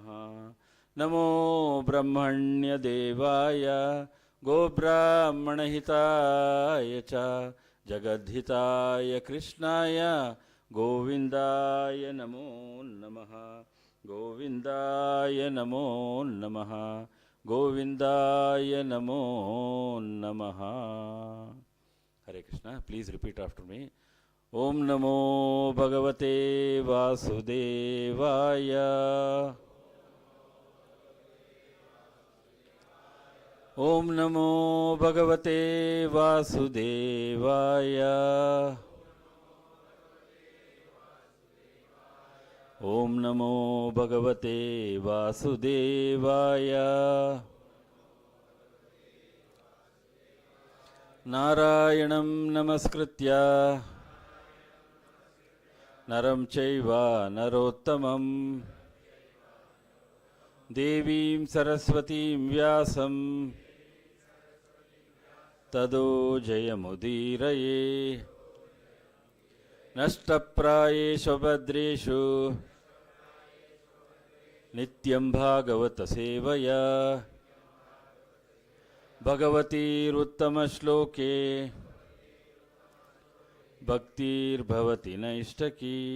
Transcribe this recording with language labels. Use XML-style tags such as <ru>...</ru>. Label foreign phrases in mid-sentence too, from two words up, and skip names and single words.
<sa>नमो ब्रह्मण्यदेवाय गोब्राह्मणहिताय च जगद्धिताय कृष्णाय गोविन्दाय नमो नमः. गोविन्दाय नमो नमः. गोविंदाय नमो नमः.</sa> <en>Hare Krishna. Please repeat after me.</en> <sa>ॐ नमो भगवते वासुदेवाय. ॐ नमो भगवते वासुदेवाय. ॐ नमो भगवते वासुदेवाय. నారాయణం నమస్కృత్య నరం చైవ నరోత్తమం దేవీం సరస్వతీం వ్యాసం తదో జయముదీరయే నష్టప్రాయేషు భద్రేషు నిత్యం భాగవత సేవయా భగవతీరుత్తమశ్లోకే భక్తిర్భవతి నైష్టకీ.</sa>